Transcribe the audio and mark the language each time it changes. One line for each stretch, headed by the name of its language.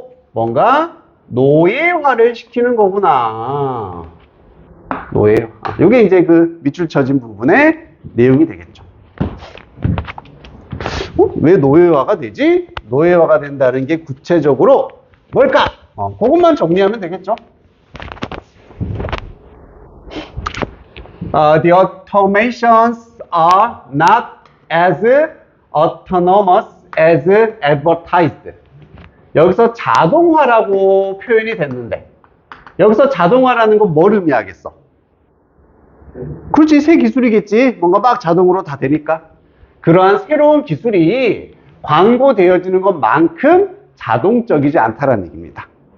Korean: 뭔가 노예화를 시키는 거구나. 노예화. 이게 이제 그 밑줄 쳐진 부분의 내용이 되겠죠. 왜 노예화가 되지? 노예화가 된다는 게 구체적으로 뭘까? 그것만 정리하면 되겠죠.
English: The automations are not as autonomous as advertised.
Korean: 여기서 자동화라고 표현이 됐는데, 여기서 자동화라는 건 뭘 의미하겠어? 그렇지, 새 기술이겠지. 뭔가 막 자동으로 다 되니까. 그러한 새로운 기술이 광고되어지는 것만큼 자동적이지 않다라는 얘기입니다.